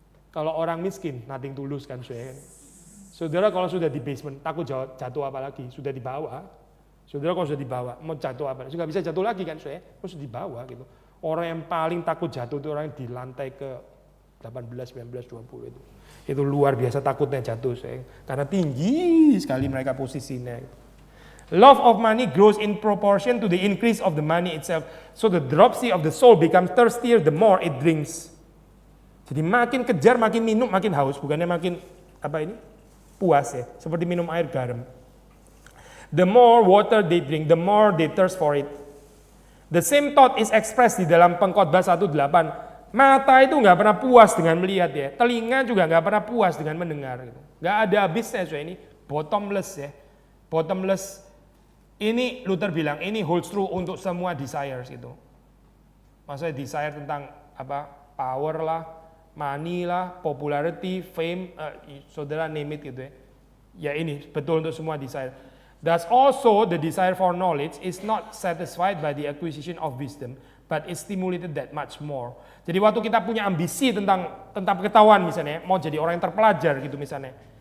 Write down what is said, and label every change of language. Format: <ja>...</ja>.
<id>Kalau orang miskin, nothing tulus kan saya. Saudara kalau sudah di basement, takut jatuh apa lagi? Sudah di bawah. Saudara kalau sudah di bawah, mau jatuh apa? Sudah bisa jatuh lagi kan saya. Harus di bawah gitu. Orang yang paling takut jatuh itu orang yang di lantai ke 18, 19, 20 itu. Itu luar biasa takutnya jatuh saya. Karena tinggi sekali mereka posisinya.</id> <en>Love of money grows in proportion to the increase of the money itself. So the dropsy of the soul becomes thirstier the more it drinks.</en> <id>Jadi makin kejar, makin minum, makin haus. Bukannya makin apa ini? Puas ya. Seperti minum air garam.</id> <en>The more water they drink, the more they thirst for it. The same thought is expressed</en> <id>di dalam Pengkhotbah 1:8. Mata itu nggak pernah puas dengan melihat ya. Telinga juga nggak pernah puas dengan mendengar. Gitu. Nggak ada habisnya so ini. Bottomless ya. Bottomless. Ini Luther bilang, ini</id> <en>holds true</en> <id>untuk semua desires itu. Maksudnya desire tentang apa? Power lah, money lah, popularity, fame, saudara</id> <en>name it</en> <id>gitu ya. Ya ini betul untuk semua desire.</id> <en>Thus also the desire for knowledge is not satisfied by the acquisition of wisdom, but is stimulated that much more.</en> <id>Jadi waktu kita punya ambisi tentang pengetahuan misalnya, mau jadi orang yang terpelajar gitu misalnya.</id>